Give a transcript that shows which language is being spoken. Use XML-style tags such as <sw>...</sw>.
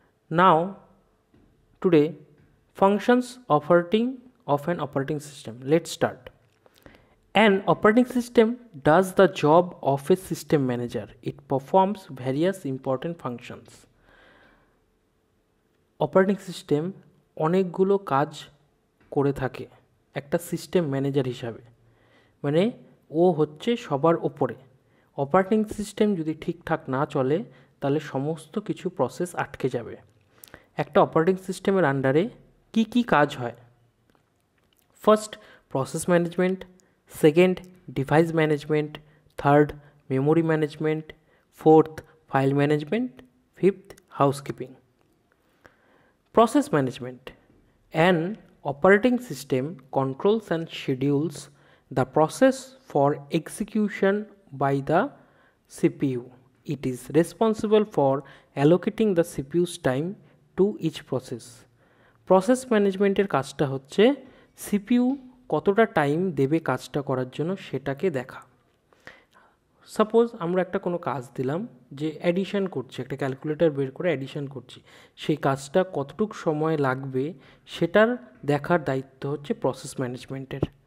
<en>Now today functions of an operating system. Let's start. An operating system does the job of a system manager. It performs various important functions.</en> <bn>Operating system অনেকগুলো কাজ করে থাকে একটা system manager হিসাবে, মানে ও হচ্ছে সবার ওপরে। অপারেটিং সিস্টেম যদি ঠিকঠাক না চলে তাহলে সমস্ত কিছু প্রসেস আটকে যাবে। একটা অপারেটিং সিস্টেমের আন্ডারে কি কি কাজ হয়? First, process management; second, device management; third, memory management; fourth, file management; fifth, housekeeping.</bn> <en>Process management. An operating system controls and schedules the process for execution by the CPU. It is responsible for allocating the CPU's time to each process.</en> <bn>Process management এর কাজটা হচ্ছে CPU কতটা time দেবে কাজটা করার জন্য সেটাকে দেখা। সাপোজ আমরা একটা কোনো কাজ দিলাম যে অ্যাডিশন করছি, একটা ক্যালকুলেটর বের করে অ্যাডিশন করছি, সেই কাজটা কতটুকু সময় লাগবে সেটার দেখার দায়িত্ব হচ্ছে প্রসেস ম্যানেজমেন্টের।</bn>